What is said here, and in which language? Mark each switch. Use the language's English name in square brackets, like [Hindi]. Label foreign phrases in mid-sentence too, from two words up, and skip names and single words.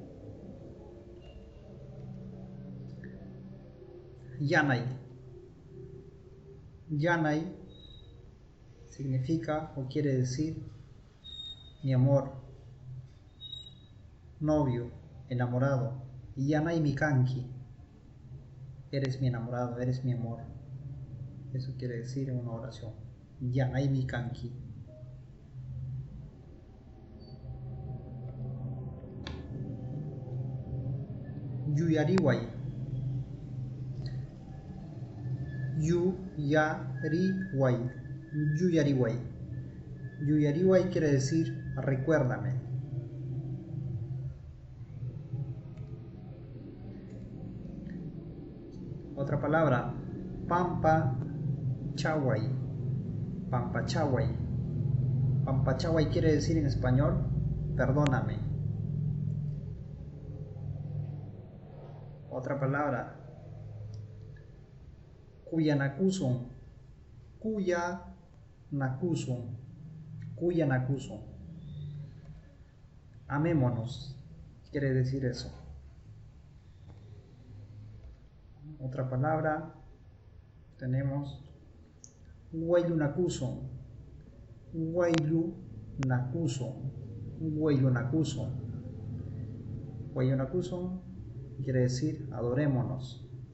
[Quechua] Yanay. [Spanish] Yanay significa o quiere decir mi amor, novio, enamorado. [Quechua] Yanay mi kanki. [Spanish] Eres mi enamorado, eres mi amor. Eso quiere decir en una oración. [Quechua] Yanay mi kanki. Yuyariway. Yuyariway. Yuyariway. Yuyariway [Spanish] quiere decir recuérdame. Otra palabra, [Quechua] pampa chaway. Pampa chaway. Pampa chaway [Spanish] quiere decir en español perdóname. Otra palabra, [Quechua] kuyanakuson. Kuyanakuson. Kuyanakuson. [Spanish] Amémonos. Quiere decir eso. Otra palabra, tenemos waylunakuson. [Quechua] Waylunakuson. Waylunakuson. [Spanish] Waylunakuson quiere decir adorémonos.